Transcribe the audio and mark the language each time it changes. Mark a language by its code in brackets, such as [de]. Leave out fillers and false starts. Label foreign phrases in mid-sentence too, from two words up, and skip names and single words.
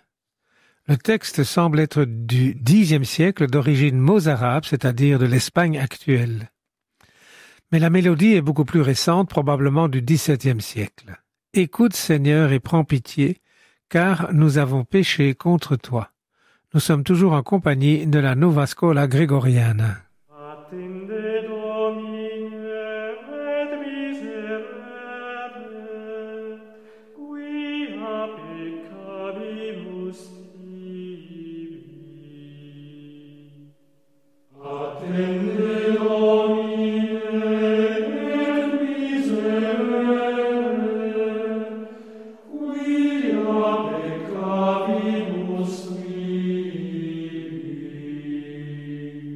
[fr] Le texte semble être du Xe siècle d'origine mozarabe, c'est-à-dire de l'Espagne actuelle. Mais la mélodie est beaucoup plus récente, probablement du XVIIe siècle. « Écoute, Seigneur, et prends pitié, car nous avons péché contre toi. » Nous sommes toujours en compagnie de la Nova Scola Gregoriana. [la] Attende Domine et miserere, quia peccavimus tibi. Attende Domine et miserere, quia peccavimus tibi.